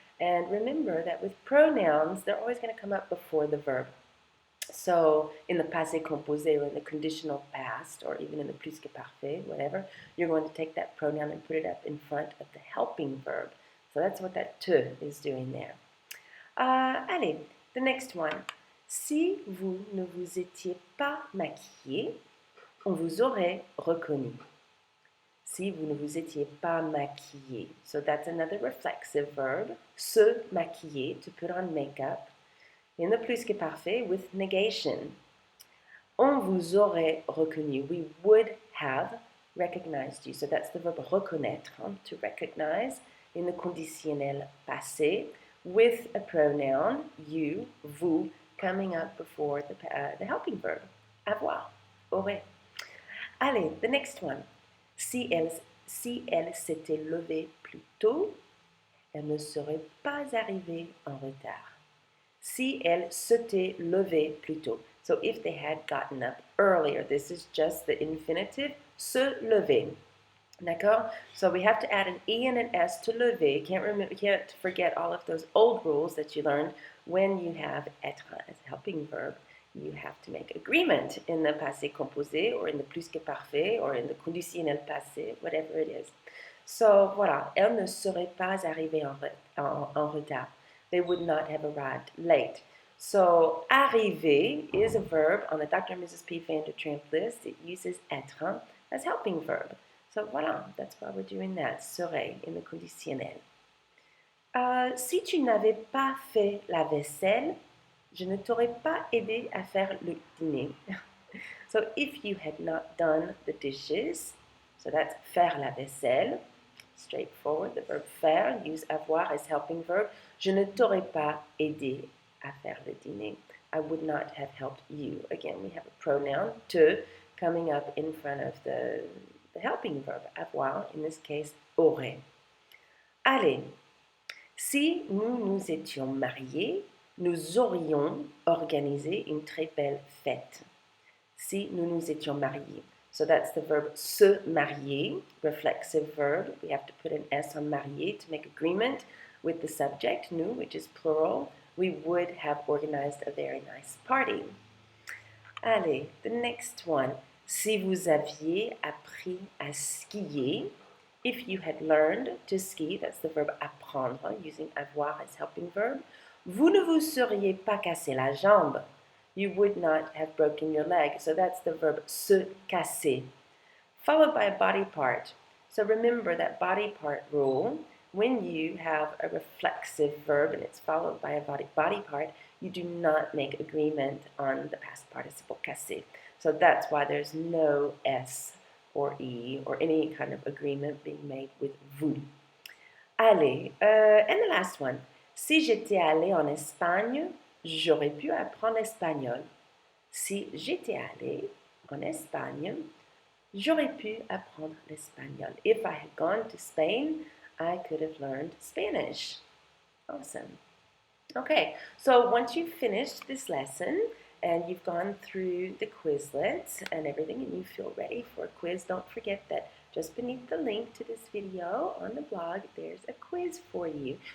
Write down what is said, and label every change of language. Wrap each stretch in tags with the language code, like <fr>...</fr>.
<en>And remember that with pronouns, they're always going to come up before the verb. So in the passé composé or in the conditional past or even in the plus-que-parfait, whatever, you're going to take that pronoun and put it up in front of the helping verb. So that's what that te is doing there. Allez, the next one.</en> <fr>Si vous ne vous étiez pas maquillé, on vous aurait reconnu. Si vous ne vous étiez pas maquillé.</fr> <en>So that's another reflexive verb. Se maquiller, to put on makeup. In the plus-que-parfait with negation.</en> <fr>On vous aurait reconnu.</fr> <en>We would have recognized you. So that's the verb reconnaître, to recognize, in the conditionnel passé, with a pronoun, you, vous, coming up before the helping verb, avoir, aurait. Allez, the next one.</en> <fr>Si elle s'était levée plus tôt, elle ne serait pas arrivée en retard. Si elle s'était levée plus tôt.</fr> <en>So if they had gotten up earlier, this is just the infinitive, se lever. D'accord? So we have to add an E and an S to lever. Can't forget all of those old rules that you learned when you have être as a helping verb. You have to make agreement in the passé composé or in the plus-que-parfait or in the conditionnel passé, whatever it is.</en> <fr>So voilà, elle ne serait pas arrivée en retard.</fr> <en>They would not have arrived late. So arriver is a verb on the Dr. and Mrs. P. Vandertramp list. It uses être as helping verb. So voilà, that's why we're doing that. Serait in the conditionnel.</en> <fr>Si tu n'avais pas fait la vaisselle, je ne t'aurais pas aidé à faire le dîner.</fr> <en>So if you had not done the dishes, so that's faire la vaisselle, straightforward, the verb faire, use avoir as helping verb.</en> <fr>Je ne t'aurais pas aidé à faire le dîner.</fr> <en>I would not have helped you. Again, we have a pronoun, te, coming up in front of the the helping verb, avoir, in this case, aurait.</en> <fr>Allez, si nous nous étions mariés, nous aurions organisé une très belle fête. Si nous nous étions mariés.</fr> <en>So that's the verb se marier, reflexive verb. We have to put an S on marier to make agreement with the subject, nous, which is plural. We would have organized a very nice party. Allez, the next one.</en> <fr>Si vous aviez appris à skier,</fr> <en>if you had learned to ski, that's the verb apprendre, using avoir as helping verb,</en> <fr>vous ne vous seriez pas cassé la jambe.</fr> <en>You would not have broken your leg. So that's the verb se casser, followed by a body part. So remember that body part rule. When you have a reflexive verb and it's followed by a body part, you do not make agreement on the past participle casser. So that's why there's no S or E or any kind of agreement being made with vous. Allez, and the last one.</en> <fr>Si j'étais allé en Espagne, j'aurais pu apprendre l'espagnol. Si j'étais allé en Espagne, j'aurais pu apprendre l'espagnol.</fr> <en>If I had gone to Spain, I could have learned Spanish. Awesome. Okay, so once you've finished this lesson and you've gone through the Quizlets and everything and you feel ready for a quiz, don't forget that just beneath the link to this video on the blog, there's a quiz for you.</en>